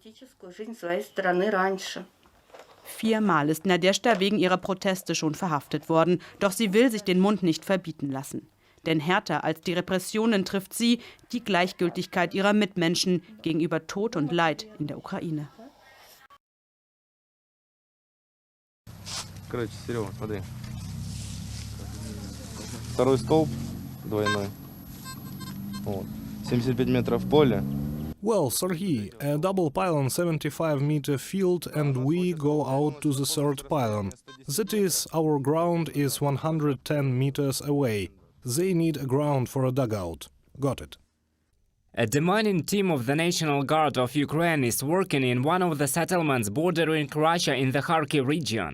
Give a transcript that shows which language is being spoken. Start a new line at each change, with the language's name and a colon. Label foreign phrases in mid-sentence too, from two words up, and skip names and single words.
German: 4-mal ist Nadjezhda wegen ihrer Proteste schon verhaftet worden. Doch sie will sich den Mund nicht verbieten lassen. Denn härter als die Repressionen trifft sie die Gleichgültigkeit ihrer Mitmenschen gegenüber Tod und Leid in der Ukraine.
Russian: Второй столб двойной. 75 метров поля.
English: Well, Sergei, a double pylon 75-meter field and we go out to the third pylon. That is, our ground is 110 meters away. They need a ground for a dugout. Got it. A demining team of the National Guard of Ukraine is working in one of the settlements bordering Russia in the Kharkiv region.